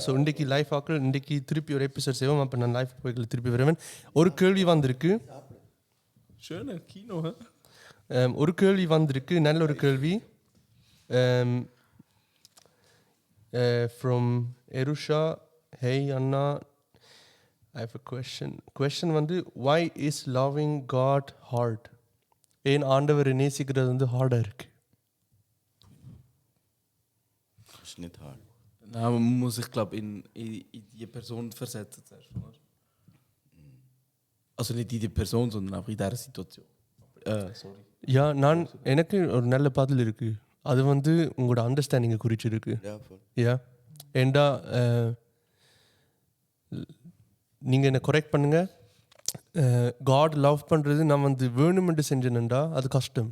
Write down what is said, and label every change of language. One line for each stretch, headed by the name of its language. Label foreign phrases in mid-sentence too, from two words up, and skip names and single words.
Tamil: ஸோ இன்றைக்கி லைஃப் ஆக்கள் இன்றைக்கி திருப்பி ஒரு எபிசோட் செய்வோம். அப்போ நான் லைஃப் போய்கள் திருப்பி வருவேன். ஒரு கேள்வி வந்திருக்கு, ஒரு கேள்வி வந்திருக்கு, நல்ல ஒரு கேள்வி ஃப்ரம் எருஷா. ஹேய் அண்ணா,
English: I have a question வந்து why is loving God hard?
Tamil: ஏன் ஆண்டவரை நேசிக்கிறது வந்து ஹார்டாக இருக்கு?
German: Nou, muss ich glaube in die Person versetzen. Also nicht in die Person, sondern auch in der Situation. Sorry.
Tamil: யா, எனக்கு ஒரு நல்ல பதில் இருக்கு. அது வந்து உங்களோட அண்டர்ஸ்டாண்டிங்கை குறிச்சிருக்கு. யா, ஏண்டா நீங்கள் என்ன கரெக்ட் பண்ணுங்க.
English: God love
Tamil: பண்ணுறது நான் வந்து வேணுமென்று செஞ்சேன்டா அது கஷ்டம்.